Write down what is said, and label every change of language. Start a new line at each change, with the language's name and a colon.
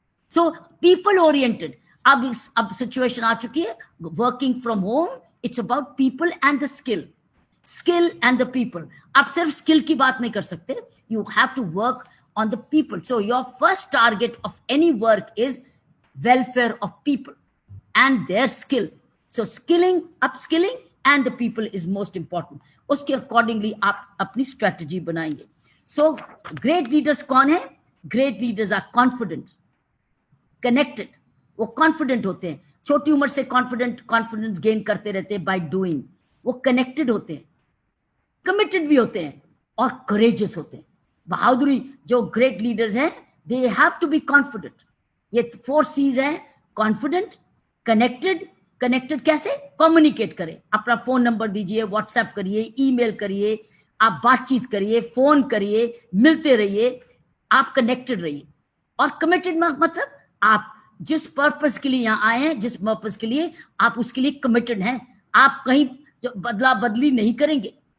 English: So people oriented.
Hindi: अब situation आ चुकी है,
English: Working from home, it's about people and the skill and the people.
Hindi: आप सिर्फ skill की बात नहीं कर सकते,
English: You have to work on the people. So your first target of any work is welfare of people and their skill. So skilling, upskilling and the people is most important.
Hindi: उसके accordingly आप अपनी strategy बनाएंगे।
English: So great leaders
Hindi: कौन है?
English: Great leaders are confident, connected.
Hindi: वो confident होते हैं, छोटी उम्र से confidence gain करते रहते हैं
English: by doing.
Hindi: वो connected होते हैं, committed भी होते हैं और courageous होते हैं। बहादुरी जो
English: great leaders हैं, they have to be confident.
Hindi: ये 4 C's हैं, कॉन्फिडेंट, कनेक्टेड कैसे? कम्युनिकेट करें, अपना फोन नंबर दीजिए, व्हाट्सएप करिए, ईमेल करिए, आप बातचीत करिए, फोन करिए, मिलते रहिए, आप कनेक्टेड रहिए। और कमिटेड मतलब आप जिस पर्पस के लिए यहाँ आए हैं, जिस पर्पस के लिए आप उसके लिए कमिटेड हैं, आप कहीं बदला बदली नहीं करेंगे।